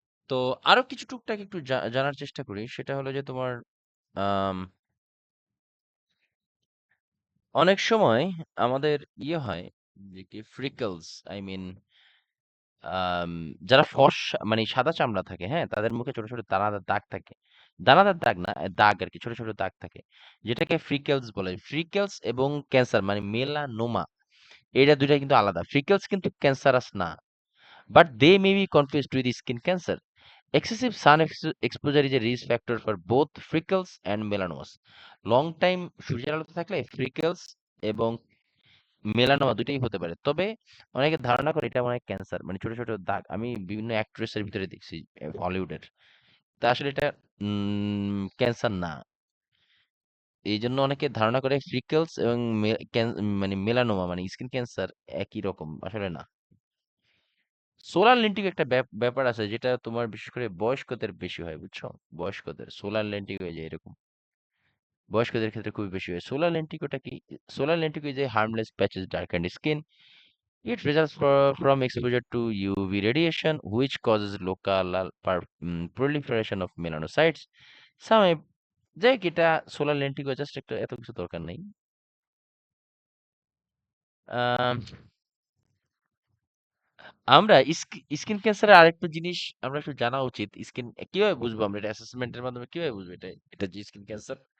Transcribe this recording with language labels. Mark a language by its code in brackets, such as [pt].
[bn] তো আরো কিছু টুকটাক একটু জানার চেষ্টা করি, সেটা হলো যে তোমার আম, অনেক সময় আমাদের ইয়ে হয় যে কি ফ্রিকলস, আই মিন যারা মানে সাদা চামড়া থাকে, হ্যাঁ, তাদের মুখে ছোট ছোট দানাদার দাগ থাকে। দানাদার দাগ না, দাগ আর কি, ছোট ছোট দাগ থাকে, যেটাকে ফ্রিকেলস বলে। ফ্রিকেলস এবং ক্যান্সার মানে মেলানোমা, এটা দুইটা কিন্তু আলাদা। ফ্রিকেলস কিন্তু ক্যান্সারাস না, [en] But they may be confused with skin cancer. Excessive sun exposure is a risk factor for both freckles and melanomas. [bn] Long time সূর্যের আলোতে থাকলে ফ্রিকেলস এবং মেলানোমা দুটোই হতে পারে। তবে অনেকে ধারণা করে এটা মনে হয় ক্যান্সার, মানে ছোট ছোট দাগ। আমি বিভিন্ন অ্যাক্ট্রেসের ভিতরে দেখছি হলিউডের। তা আসলে এটা ক্যান্সার না। এই জন্য অনেকে ধারণা করে ফ্রিকেলস এবং মানে মেলানোমা মানে স্কিন ক্যান্সার একই রকম, আসলে না। সোলার লেন্টিক একটা ব্যাপার আছে, যেটা তোমার বিশেষ করে বয়স্কদের বেশি হয়, বুঝছো? বয়স্কদের সোলার লেন্টিক হয়ে যায় এরকম। বয়স্কদের ক্ষেত্রে খুবই বেশি হয়। সোলার লেন্টিকোটা কি? [en] Solar lentigo is a harmless patches darkened skin. It results from exposure to UV radiation, which causes local proliferation of melanocytes. [bn] Some যাই হোক, এটা সোলার লেন্টিকো জাস্ট একটা, এত কিছু দরকার নেই। আম, আমরা স্কিন ক্যান্সারের আরেকটা জিনিস আমরা একটু জানা উচিত। স্কিন কিভাবে বুঝবো আমরা? এটা অ্যাসেসমেন্টের মাধ্যমে কিভাবে বুঝবো এটা এটা যে স্কিন ক্যান্সার?